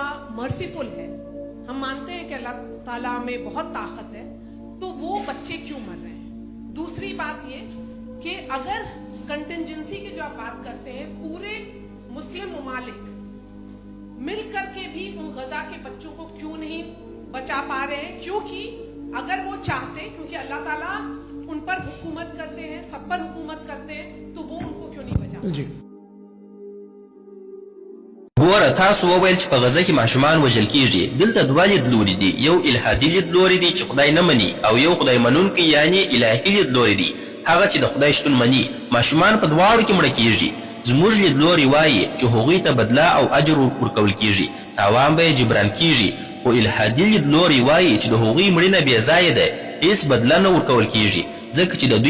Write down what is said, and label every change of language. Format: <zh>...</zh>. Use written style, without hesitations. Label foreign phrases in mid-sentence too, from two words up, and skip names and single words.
<ur>مرسیفل ہے ہم مانتے ہیں کہ اللہ تعالیٰ میں بہت طاقت ہے تو وہ بچے کیوں مر رہے ہیں دوسری بات یہ کہ اگر کنٹیجنسی کی جو آپ بات کرتے ہیں پورے مسلم ممالک مل کر کے بھی ان غزہ کے بچوں کو کیوں نہیں بچا پا رہے ہیں کیونکہ اگر وہ چاہتے کیونکہ اللہ تعالیٰ ان پر حکومت کرتے ہیں سب پر حکومت کرتے ہیں تو وہ ان کو کیوں نہیں بچا جی</ur> <ps>ګوره تاسو وویل چې په غزه کې ماشومان وژل کیږي دلته دوه لیدلوري دي یو الهادي لیدلوری دی چې خدای نه مني او یو خدای منونکی یعنی الهي لیدلوری دی هغه چې د خدای شتون مني ماشومان په دواړو کې مړه کیږي زموږ لیدلوری وایي چې هغوی ته بدله او اجر ورکول کیږي تاوان به یې جبران کیږي خو الهادي لیدلوری وایي چې د هغوی مړینه بې ځایه ده هیڅ بدله نه ورکول کیږي ځکه چې د دوی</ps>